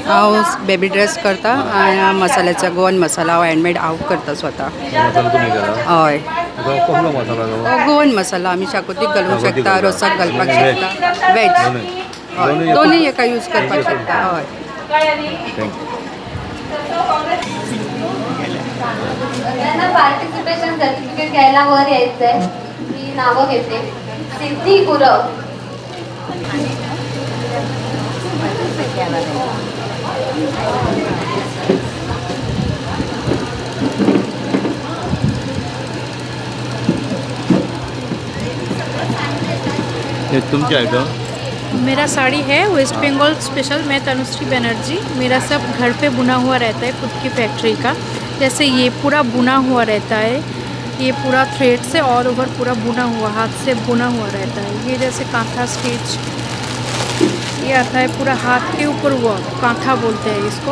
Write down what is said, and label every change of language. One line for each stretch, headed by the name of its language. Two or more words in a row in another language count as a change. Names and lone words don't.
Konkani: हांव
English: baby dress
Konkani: करता आणि मसाल्याचा गोवन मसाला हांव हँडमेड हांव करता स्वता. मसालो तुमी केला? हय. कसलो मसाला तो? गोवन मसाला आमी शाकोतीक घालूंक शाकोतीक शकता, घालता. रोसाक घालपाक वेज? शकता. वेज. दोनूय? दोनूय एका यूज करपाक शकता. हय. थँक्यू.
Marathi: त्यांना
English: participation certificate
Marathi: घ्यायला वर यायचंय. मी नावं घेते. सिद्धी गुरव.
Konkani: हे तुमचे आयटम?
Hindi: मेरा साड़ी है वेस्ट बंगाल स्पेशल. मैं तनुश्री बनर्जी. मेरा सब घर पे बुना हुआ रहता है खुद की फैक्ट्री का. जैसे ये पूरा बुना हुआ रहता है. ये पूरा थ्रेड से
English: all over
Hindi: पूरा बुना हुआ हाथ से बुना हुआ रहता है. ये जैसे कांथा स्टिच ये आता है पूरा हाथ के ऊपर हुआ कांथा बोलते हैं इसको.